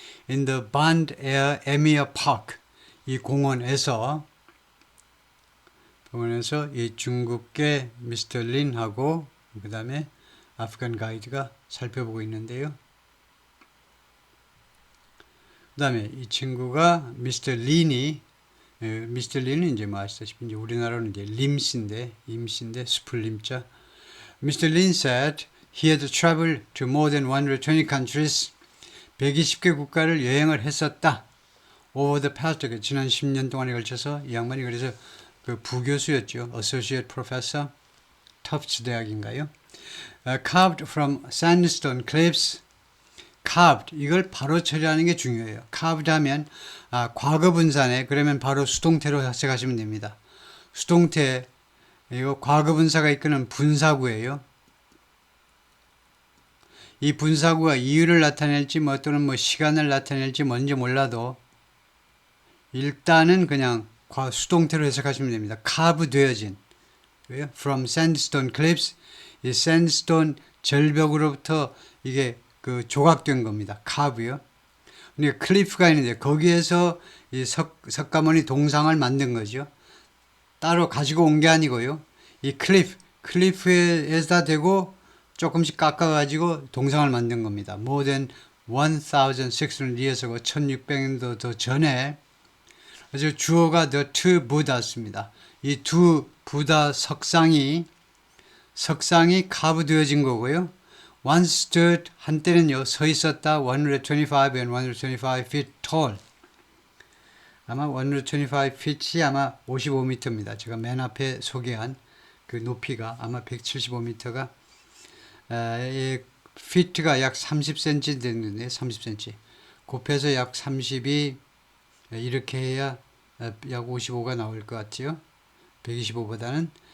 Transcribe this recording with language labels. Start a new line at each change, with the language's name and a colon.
English: In the Band Air Emir Park,
Korean: 이 공원에서 이 중국계 미스터 린하고 그 다음에 아프간 가이드가 살펴보고 있는데요. 그 다음에 이 친구가 미스터 린은 이제 뭐 아시다시피 이제 우리나라는 이제 임씨인데 스풀 림자.
English: Mr. Lin said he had traveled to more than 120 countries.
Korean: 120개 국가를 여행을 했었다.
English: Over the past,
Korean: 지난 10년 동안에 걸쳐서 이 양반이 그래서 그 부교수였죠.
English: Associate Professor, Tufts 대학인가요? Carved from sandstone cliffs.
Korean: Carved, 이걸 바로 처리하는 게 중요해요. Carved 하면 과거 분사네. 그러면 바로 수동태로 해석하시면 됩니다. 수동태, 이거 과거 분사가 이끄는 분사구예요. 이 분사구가 이유를 나타낼지 또는 시간을 나타낼지 뭔지 몰라도 일단은 그냥 수동태로 해석하시면 됩니다. 카브 되어진.
English: From sandstone cliffs.
Korean: 이 sandstone 절벽으로부터 이게 그 조각된 겁니다. 카브요. 그러니까 클리프가 있는데 거기에서 이 석가모니 동상을 만든 거죠. 따로 가지고 온 게 아니고요. 이 클리프에다 대고 조금씩 깎아가지고 동상을 만든 겁니다.
English: More than 1,600 years ago,
Korean: 1600년도 더 전에. 그래서 주어가
English: the two Buddhas
Korean: 입니다. 이 두 부다 석상이 카브되어진 거고요.
English: One stood,
Korean: 한때는요, 서 있었다,
English: 125 and 125 feet tall.
Korean: 아마 125 feet이 아마 55m입니다. 제가 맨 앞에 소개한 그 높이가 아마 175m가, feet가 약 30cm 되는데, 30cm. 곱해서 약 30이, 이렇게 해야 약 55가 나올 것 같아요. 125보다는.